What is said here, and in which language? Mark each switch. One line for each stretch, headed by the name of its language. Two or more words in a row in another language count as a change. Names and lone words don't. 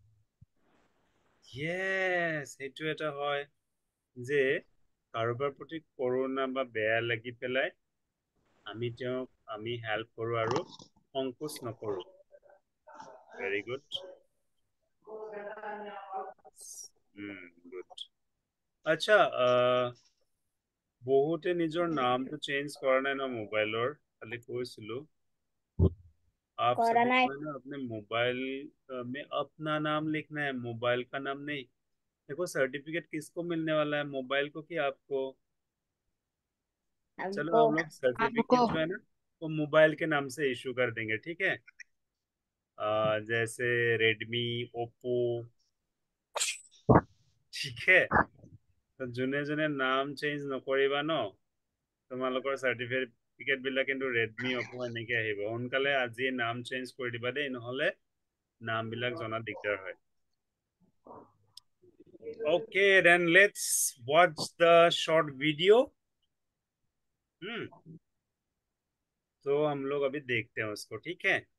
Assamese: ইয়েছ, সেইটো এটা হয় যে কাৰোবাৰ প্ৰতি কৰোণা বা বেয়া লাগি পেলাই আমি হেল্প কৰো আৰু সংকোচ নকৰো।
English: very good. good.
Assamese: আচ্ছা, বহুতে নিজৰ নামটো চেঞ্জ কৰা নাই ন মোবাইলৰ? খালি কৈছিলো आप
Hindi: करा सभी नहीं। को है ना अपने मोबाइल में अपना नाम लिखना है, मोबाइल का नाम नहीं। देखो, सर्टिफिकेट किसको मिलने वाला है, मोबाइल को कि आपको? चलो, हम लोग सर्टिफिकेट जो है ना वो मोबाइल के नाम से इशू कर देंगे, ठीक है? जैसे रेडमी ओप्पो ठीक है तो
Assamese: যোনে যোনে নাম চেঞ্জ নকৰিবা ন তোমালোকৰ সাৰ্টিফিকেট বিলাক কিন্তু ৰেডমি অপো এনেকৈ আহিব সোনকালে আজি নাম চেঞ্জ কৰি দিবা দেই নহলে নাম বিলাক জনা দিগদাৰ হয়
English: OK then let's watch the short video
Hindi: तो हम लोग अभी देखते हैं उसको ठीक है